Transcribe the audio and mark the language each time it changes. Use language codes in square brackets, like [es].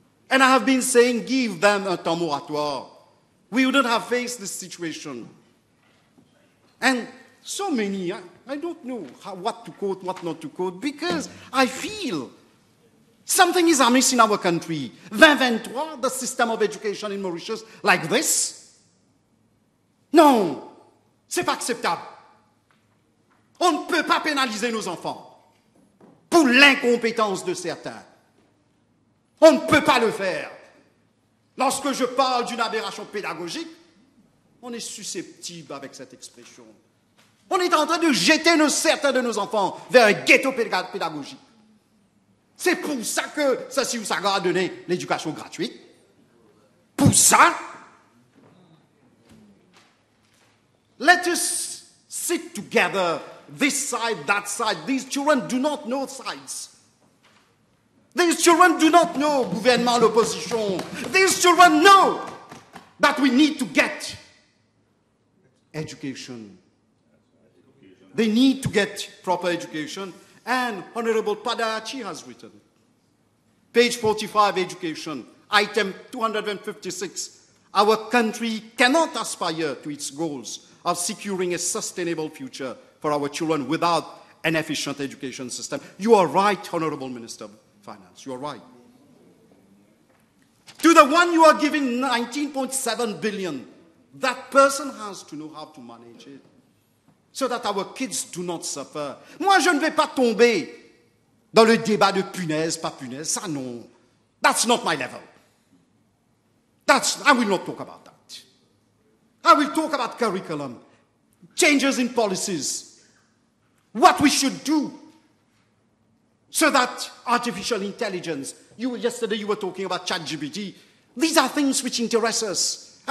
[en] And I have been saying, give them a temps moratoire. We wouldn't have faced this situation. And so many, I don't know what to quote, what not to quote, because I feel something is amiss in our country. 2023, the system of education in Mauritius, like this? [fr] Non, c'est pas acceptable. On ne peut pas pénaliser nos enfants pour l'incompétence de certains. On ne peut pas le faire. Lorsque je parle d'une aberration pédagogique, on est susceptible avec cette expression. On est en train de jeter certains de nos enfants vers un ghetto pédagogique. C'est pour ça que Sassi Oussaga a donné l'éducation gratuite. [en] Pour ça, let us sit together, this side, that side. These children do not know sides. These children do not know gouvernement, l'opposition. These children know that we need to get education. They need to get proper education. And Honorable Padachi has written. Page 45, education. Item 256. Our country cannot aspire to its goals of securing a sustainable future for our children without an efficient education system. You are right, Honorable Minister of Finance. You are right. To the one you are giving 19.7 billion, that person has to know how to manage it so that our kids do not suffer. [fr] Moi, je ne vais pas tomber dans le débat de punaise, pas punaise. [en] Ça, non. That's not my level. I will not talk about that. I will talk about curriculum, changes in policies, what we should do so that artificial intelligence, yesterday you were talking about ChatGPT, these are things which interest us.